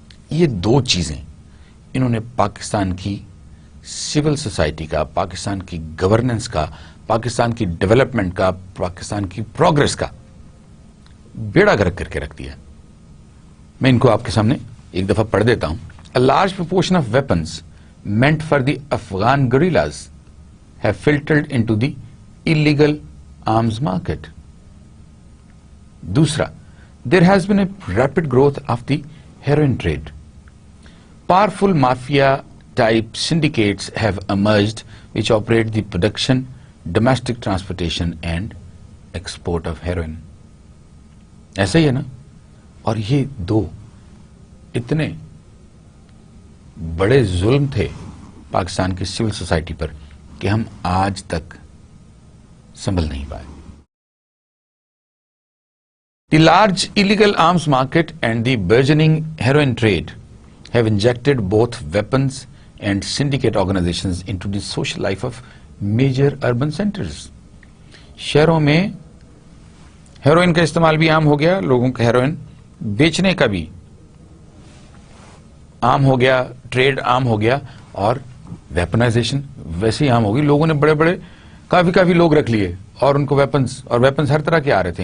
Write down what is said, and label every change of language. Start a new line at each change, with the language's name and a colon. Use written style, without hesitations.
Urdu: یہ دو چیزیں انہوں نے پاکستان کی سول سوسائٹی کا، پاکستان کی گورننس کا، پاکستان کی ڈیولپمنٹ کا، پاکستان کی پروگرس کا بیڑا گرک کر کے رکھ دیا. میں ان کو آپ کے سامنے ایک دفعہ پڑھ دیتا ہوں.
English: A large proportion of weapons meant for the Afghan guerrillas have filtered into the illegal arms market.
Urdu: دوسرا,
English: there has been a rapid growth of the heroin trade. Powerful mafia-type syndicates have emerged which operate the production, domestic transportation and export of heroin.
Urdu: ایسا ہی ہے نا؟ اور یہ دو اتنے بڑے ظلم تھے پاکستان کی سول سوسائٹی پر کہ ہم آج تک سنبھل نہیں پائے.
English: The large illegal arms market and the burgeoning heroin trade have injected both weapons and syndicate organizations into the social life of major urban centers.
Urdu: شہروں میں ہیروئن کا استعمال بھی عام ہو گیا، لوگوں کا ہیروئن بیچنے کا بھی عام ہو گیا، ٹریڈ عام ہو گیا، اور ویپنائزیشن ویسے ہی عام ہوگی. لوگوں نے بڑے بڑے کافی لوگ رکھ لیے، اور ان کو ویپنز ہر طرح کے آ رہے تھے.